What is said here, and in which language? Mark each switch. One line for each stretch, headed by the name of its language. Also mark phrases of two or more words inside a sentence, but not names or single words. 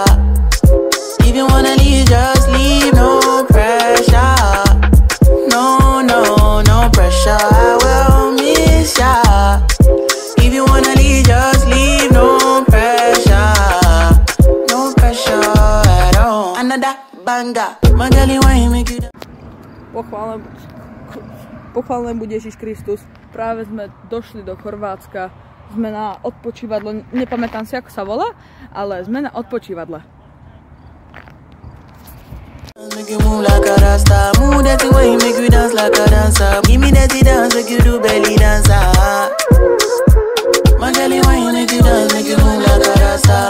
English: If you wanna leave, just leave, no pressure. No, no, no pressure, I will miss ya. If you wanna leave, just leave, no pressure. No pressure at all. Another banger, my girl, you want make you.
Slovak: Pochválený bude Ježiš Kristus. Práve sme došli do Chorvátska. Sme na odpočívadle. Nepamätám si, ako sa volá, ale sme na odpočívadle.
English: Make you move like a rasta. Move that way, make you dance like a dancer. Give me that dance, make you do belly dancer. My girl, why you make you dance, make you move like a rasta.